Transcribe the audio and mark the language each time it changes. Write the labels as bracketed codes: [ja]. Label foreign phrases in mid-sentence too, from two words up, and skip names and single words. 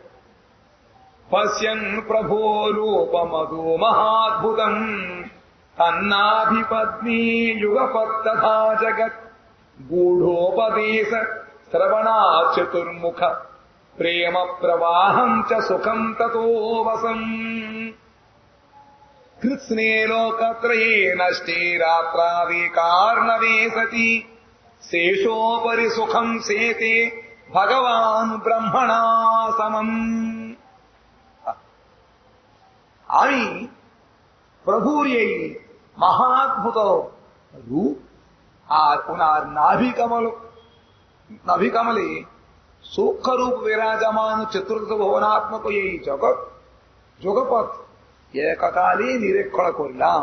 [sa] పశ్యన్ ప్రభో రూపమధు మహాద్భుతం తన్నాభిపద్మీ యుగపత్తథా జగత్ గూఢోపదేశ శ్రవణా చతుర్ముఖ ప్రేమ ప్రవాహం చ సుఖం తతో వసం కృత్స్నే లోకత్రయే నష్టే రాత్రాది కార్ణవే సతి శేషోపరి సుఖం సేతే భగవాన్ బ్రహ్మణా సమం। [bn] আমি প্রভুর এই মহাদ্ভুত রূপ আর ওনার নাভিকমলে সূক্ষ্মরূপ বিরাজমান চতুর্থ ভুবনাত্মক এই জগৎ এককালে নিরীক্ষণ করলাম।